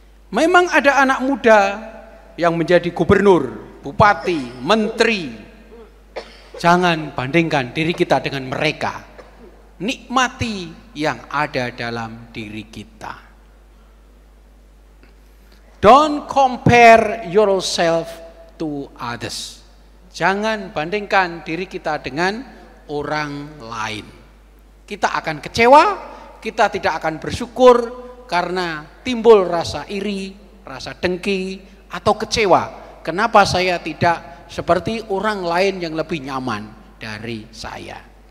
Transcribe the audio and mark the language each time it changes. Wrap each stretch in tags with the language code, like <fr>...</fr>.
<id>Memang ada anak muda yang menjadi gubernur, bupati, menteri. Jangan bandingkan diri kita dengan mereka. Nikmati yang ada dalam diri kita.</id> <en>Don't compare yourself to others.</en> <id>Jangan bandingkan diri kita dengan orang lain. Kita akan kecewa, kita tidak akan bersyukur karena timbul rasa iri, rasa dengki, atau kecewa. Kenapa saya tidak seperti orang lain yang lebih nyaman dari saya?</id>